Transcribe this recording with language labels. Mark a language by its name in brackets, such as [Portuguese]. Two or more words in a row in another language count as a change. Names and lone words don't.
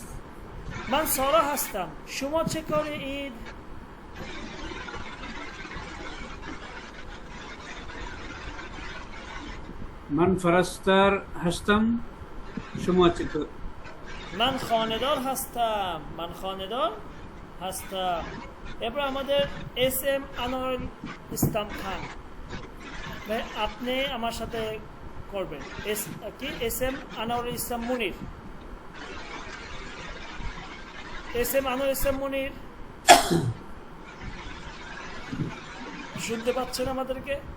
[Persian] من سارا هستم. شما چه کاره اید؟ من پرستار هستم. شما چطور؟ من خانه‌دار هستم. من خانه‌دار هستم. [Bangla] এবার আমাদের এস এম আনোয়ারুল ইসলাম খান ভাই, আপনি আমার সাথে করবেন। এস এম আনোয়ারুল ইসলাম মুনির। এস এম আনোয়ারুল ইসলাম মুনির শুনতে পাচ্ছেন আমাদেরকে?